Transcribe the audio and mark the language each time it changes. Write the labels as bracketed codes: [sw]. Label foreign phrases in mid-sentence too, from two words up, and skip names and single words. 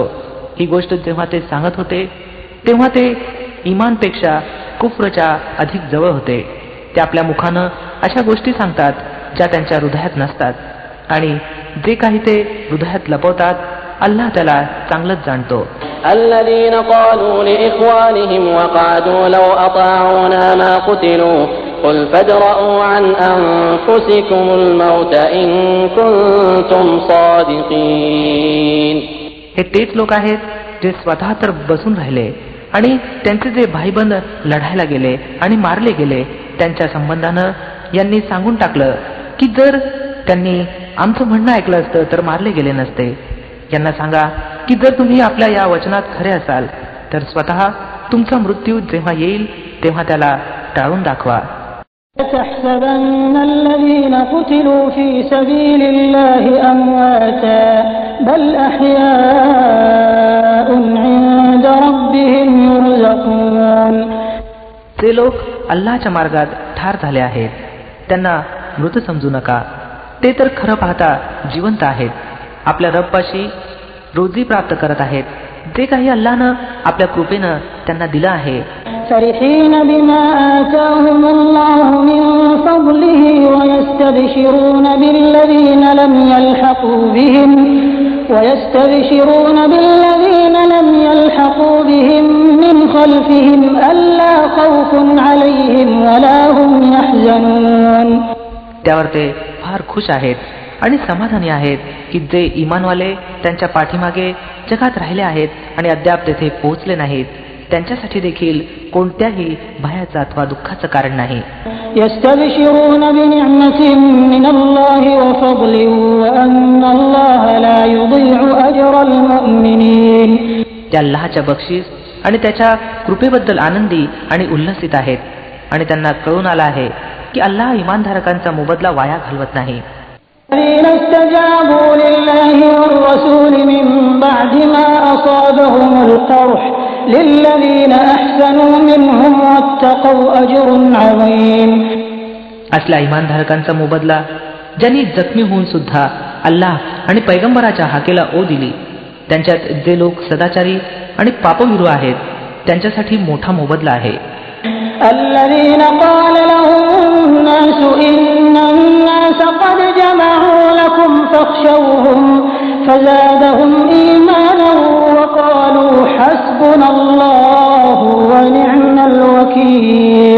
[mr] ही गोष्ट जेव्हा ते सांगत होते तेव्हा ते इमानपेक्षा कुफ्रच्या अधिक जवळ होते. ते आपल्या मुखानं अशा गोष्टी सांगतात ज्या त्यांच्या हृदयात नसतात आणि जे काही ते हृदयात लपवतात अल्लाह त्याला चांगलंच जाणतो. [ar] الذين قالوا لإخوانهم وقعدوا لو أطاعونا ما قتلوا قل فادرءوا عن أنفسكم الموت إن كنتم صادقين. [mr] हे तेच लोक आहेत जे स्वतः तर बसून राहिले आणि त्यांचे जे भाईबंद लढायला गेले आणि मारले गेले त्यांच्या संबंधानं यांनी सांगून टाकलं की जर त्यांनी आमचं म्हणणं ऐकलं असतं तर मारले गेले नसते. यांना सांगा की जर तुम्ही आपल्या या वचनात खरे असाल तर स्वतः तुमचा मृत्यू जेव्हा येईल तेव्हा त्याला टाळून दाखवा. [ar] تحسبن الذين قتلوا في سبيل الله أمواتا بل أحياء عند ربهم يرزقون. [mr] जे लोक अल्लाहच्या मार्गात ठार झाले आहेत त्यांना मृत समजू नका, ते तर खरं पाहता जिवंत आहेत, आपल्या रब्बाशी रोजी प्राप्त करत आहेत. जे काही अल्लाहनं आपल्या कृपेनं त्यांना दिलं आहे. [ar] فرحين بما آتاهم الله من فضله ويستبشرون بالذين لم يلحقوا بهم من خلفهم ألا خوف عليهم ولا هم يحزنون. [mr] त्यावर ते फार खुश आहेत आणि समाधानी आहेत की जे इमानवाले त्यांच्या पाठीमागे जगात राहिले आहेत आणि अद्याप तेथे पोहोचले नाहीत, त्यांच्यासाठी देखील कोणत्याही भयाचं अथवा दुःखाचं कारण नाही. [ar] يستبشرون بنعمة من الله وفضل وأن الله لا يضيع أجر المؤمنين. [mr] त्या अल्लाहच्या बक्षीस आणि त्याच्या कृपेबद्दल आनंदी आणि उल्हसित आहेत आणि त्यांना कळून आलं आहे की अल्लाह इमानधारकांचा मोबदला वाया घालवत नाही. [ar] الذين استجابوا لله والرسول من بعد ما أصابهم القرح للذين أحسنوا منهم واتقوا أجر عظيم. [mr] असल्या इमानधारकांचा मोबदला ज्यांनी जखमी होऊन सुद्धा अल्लाह आणि पैगंबराच्या हाकेला ओ दिली, त्यांच्यात जे लोक सदाचारी आणि पापविरू आहेत त्यांच्यासाठी मोठा मोबदला आहे. [ar] الذين قال لهم الناس إن الناس قد جمعوا لكم فاخشوهم فزادهم إيمانا وقالوا حسبنا الله ونعم الوكيل.